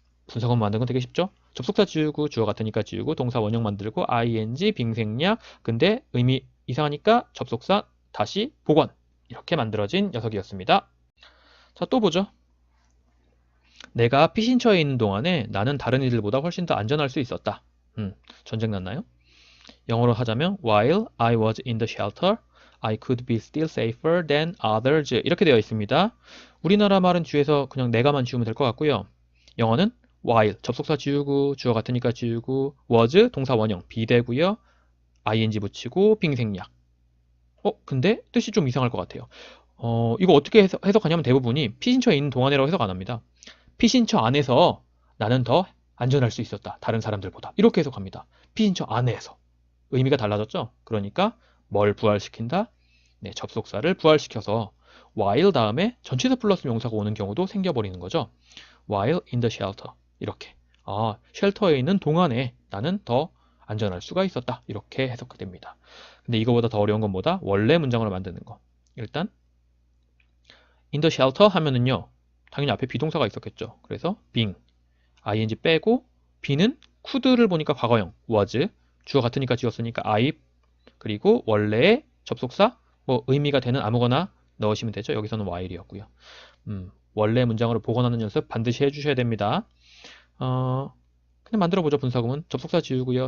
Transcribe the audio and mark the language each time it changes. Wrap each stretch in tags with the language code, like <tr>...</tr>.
<ko>분사구문 만드는 건 되게 쉽죠. 접속사 지우고 주어 같으니까 지우고 동사 원형 만들고 ing 빙생략 근데 의미 이상하니까 접속사 다시 복원 이렇게 만들어진 녀석이었습니다. 자, 또 보죠. 내가 피신처에 있는 동안에 나는 다른 이들보다 훨씬 더 안전할 수 있었다. 전쟁 났나요? 영어로 하자면</ko> <en>while I was in the shelter, I could be still safer than others</en> <ko>이렇게 되어 있습니다. 우리나라 말은 뒤에서 그냥 내가만 지우면 될 것 같고요. 영어는 while 접속사 지우고 주어 같으니까 지우고 was 동사 원형 비대고요. ing 붙이고 빙생략. 근데 뜻이 좀 이상할 것 같아요. 이거 어떻게 해석하냐면 대부분이 피신처에 있는 동안이라고 해석 안 합니다. 피신처 안에서 나는 더 안전할 수 있었다. 다른 사람들보다. 이렇게 해석합니다. 피신처 안에서. 의미가 달라졌죠? 그러니까 뭘 부활시킨다? 네, 접속사를 부활시켜서 while 다음에 전치사 플러스 명사가 오는 경우도 생겨버리는 거죠.</ko> <en>while in the shelter.</en> <ko>이렇게. 쉘터에 있는 동안에 나는 더 안전할 수가 있었다. 이렇게 해석됩니다. 근데 이거보다 더 어려운 건 뭐다? 원래 문장으로 만드는 거. 일단</ko> <en>in the shelter</en> <ko>하면은요. 당연히 앞에 비동사가 있었겠죠. 그래서 being, ing 빼고 be는 could를 보니까 과거형, was, 주어 같으니까 지웠으니까 I, 그리고 원래의 접속사, 의미가 되는 아무거나 넣으시면 되죠. 여기서는 while이었고요. 원래 문장으로 복원하는 연습 반드시 해주셔야 됩니다. 그냥 만들어보죠. 분사구문. 접속사 지우고요.</ko>